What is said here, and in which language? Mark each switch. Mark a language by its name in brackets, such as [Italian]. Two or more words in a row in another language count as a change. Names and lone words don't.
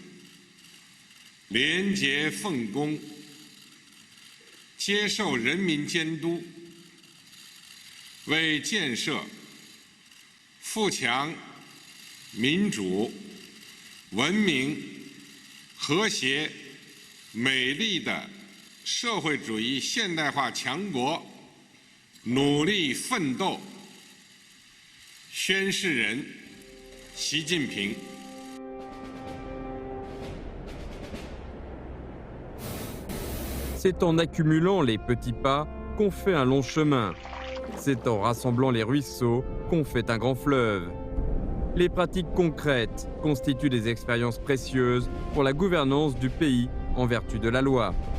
[Chinese] 廉洁奉公，接受人民监督，为建设富强、民主、文明、和谐、美丽的社会主义现代化强国努力奋斗。宣誓人：习近平。 [French] C'est en accumulant les petits pas qu'on fait un long chemin. C'est en rassemblant les ruisseaux qu'on fait un grand fleuve. Les pratiques concrètes constituent des expériences précieuses pour la gouvernance du pays en vertu de la loi.